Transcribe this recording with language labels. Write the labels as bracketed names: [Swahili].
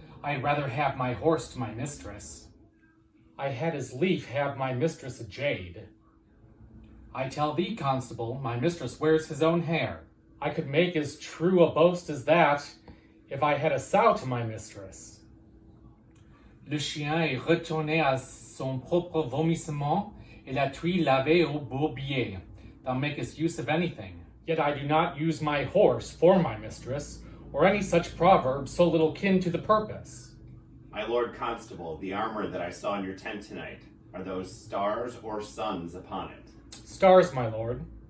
[English] I'd rather have my horse to my mistress. I had as lief have my mistress a jade. I tell thee, Constable, my mistress wears his own hair. I could make as true a boast as that, if I had a sow to my mistress. [French] Le chien est retourné à son propre vomissement, et la truie lavée au bourbier. [English] Thou makest use of anything. Yet I do not use my horse for my mistress, or any such proverb so little kin to the purpose. My lord Constable, the armor that I saw in your tent tonight, are those stars or suns upon it? Stars, my lord.